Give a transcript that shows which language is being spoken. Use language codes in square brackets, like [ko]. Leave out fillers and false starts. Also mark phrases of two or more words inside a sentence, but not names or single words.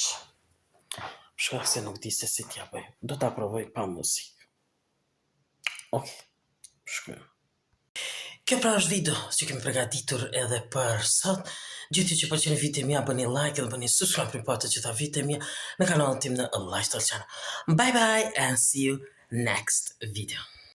[sq] Shkak se nuk di se si t'ja bëj. Do ta provoj pa muzikë. Okej, shkojmë. Kjo pra është video që kemi përgatitur edhe për sot. Gjithë që përqeni video mia, bëni like dhe bëni subscribe për të gjitha video mia në kanalin tim në Lifestyle Channel. [en] Bye bye and see you next video.